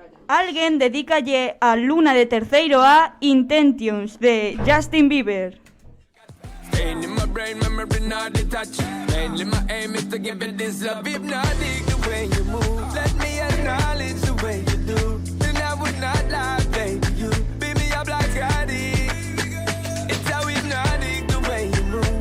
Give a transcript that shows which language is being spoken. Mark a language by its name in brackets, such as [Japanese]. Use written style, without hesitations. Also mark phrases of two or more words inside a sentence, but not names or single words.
[Galician] alguén dedícalle a Luna de terceiro A Intentions de Justin Bieber. [English] Pain in my brain, memory not detached. Mainly my aim is to give it this love. If not, dig the way you move. Let me acknowledge the way you do. Then I would not lie, baby. You beat me up like I did. It's how hypnotic the way you move.